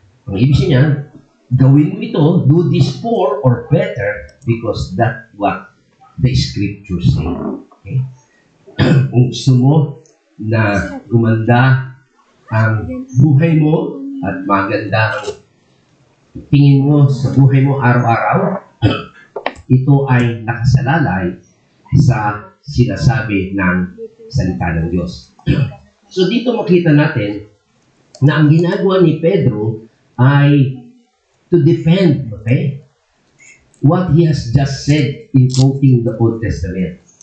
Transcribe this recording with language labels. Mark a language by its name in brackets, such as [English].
[Filipino] Ang ibig niya, gawin mo ito, [English] do this for or better because that's what the scripture say. Okay? [Filipino] Kung gusto mo na gumanda ang buhay mo at maganda ang tingin mo sa buhay mo araw-araw, ito ay nakasalalay sa sinasabi ng salita ng Diyos. So dito makita natin na ang ginagawa ni Pedro ay [English] to defend, okay, what he has just said in quoting the Old Testament.